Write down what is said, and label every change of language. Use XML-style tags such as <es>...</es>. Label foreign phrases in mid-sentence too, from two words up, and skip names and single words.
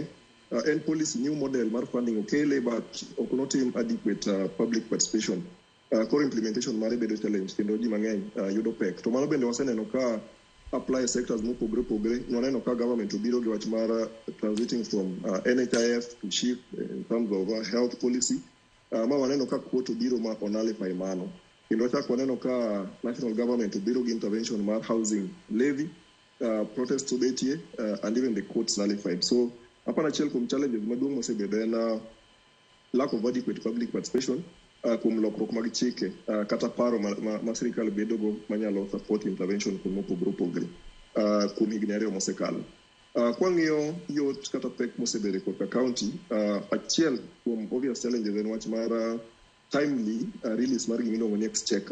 <luo>En</luo> <en>policy new model</en> <luo>mar funding okele but ok notim</luo> <en>adequate public participation.</en> <luo>Core implementation mare bedo challenge kendo ji mang'eny yudo pek. To mano bende waseneno ka apply sectors mopogore opogore. Noneno ka government obiro gi wach mar</luo> <en>transiting from NHIF to SHIF in terms of health policy.</en> <luo>Ma waneno ka quote obiro ma onalify mano. Kendo wachak waneno ka</luo> <en>national government</en> <luo>obiro gi intervention mar</luo> <en>housing levy,</en> <luo>protests obetie,</luo> <en>and even the courts nullified.</en> <luo>So hapana achiel kuom</luo> <en>challenges maduong'</en> <luo>mosebedo en</luo> <en>lack of adequate public participation.</en> <luo>Kuom lokruok mag chike kata paro ma sirkal bedogo manyalo support intervention kuom opogore opogore kuom higni 2 mosekalo. Kwang'iyo yot kata pek mosebedo kod county, achiel kuom</luo> <en>obvious challenges</en> <luo>en wach mar</luo> <en>timely release</en> <luo>mar gimiluongo ni exchequer.</luo>